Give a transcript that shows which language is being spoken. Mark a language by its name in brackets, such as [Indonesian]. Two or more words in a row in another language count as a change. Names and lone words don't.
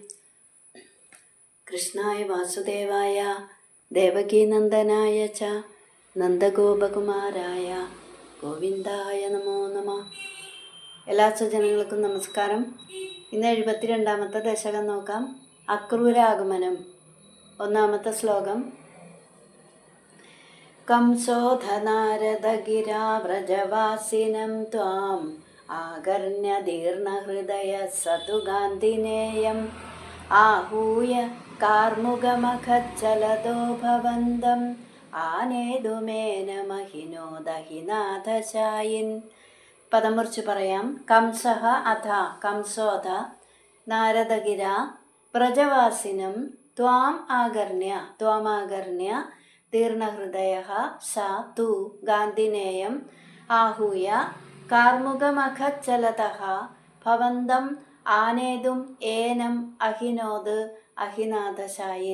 [Sanskrit] കൃഷ്ണായ വാസുദേവായ ദേവകീനന്ദനായ ച നന്ദഗോപകുമാരായ ഗോവിന്ദായ നമോ നമ. [Malayalam] എല്ലാ സജ്ജനങ്ങൾക്കും നമസ്കാരം. ഇന്ന് 72ാമത്തെ ദശകം നോക്കാം. അക്രൂരാഗമനം. ഒന്നാമത്തെ ശ്ലോകം. [Sanskrit] कंसोऽधनारदगिरा व्रजवासिनं त्वाम् आगर्ण्यदीर्णहृदय स तु गान्धिनेयम् आहूय कार्मुकमखज्जलदो भवन्तम् ആനേതുമേനമഹിനോ ദഹിനാഥശായിൻ. [Malayalam] പദം മുറിച്ച് പറയാം. [Sanskrit] കംസഃ അഥ കംസോധ നാരദഗിര വ്രജവാസിനം ത്വാമാകർണ്യ തീർണഹൃദയഃ സ തു ഗാന്ധിനേയം ആഹൂയ കാർമുകമഖജ്ജലതഃ ഭവന്തം ആനേതും ഏനം അഹിനോദ് അഹിനാഥശായിൻ.